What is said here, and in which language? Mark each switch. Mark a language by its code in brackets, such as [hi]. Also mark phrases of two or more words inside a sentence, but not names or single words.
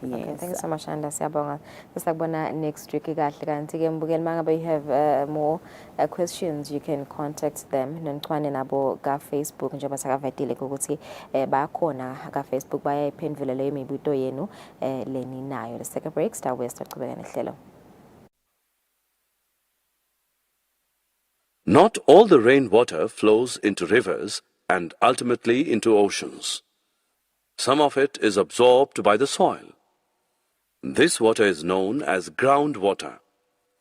[en] Okay. Thank you so much, Anda. [zu] Siyabonga. Sisakubona [en] next week [zu] kahle kanti ke mbukeli mangabe [en] you have more questions you can contact them [zu] nontwane nabo ka Facebook njengoba sakavetile ukuthi bakhona ka Facebook bayayiphendula leyo mibuto yenu leni nayo. [en] Let's take a break. [zu] Star West aqhubeka nehlelo. [en] Not all the rainwater flows into rivers and ultimately into oceans. Some of it is absorbed by the soil. This water is known as groundwater.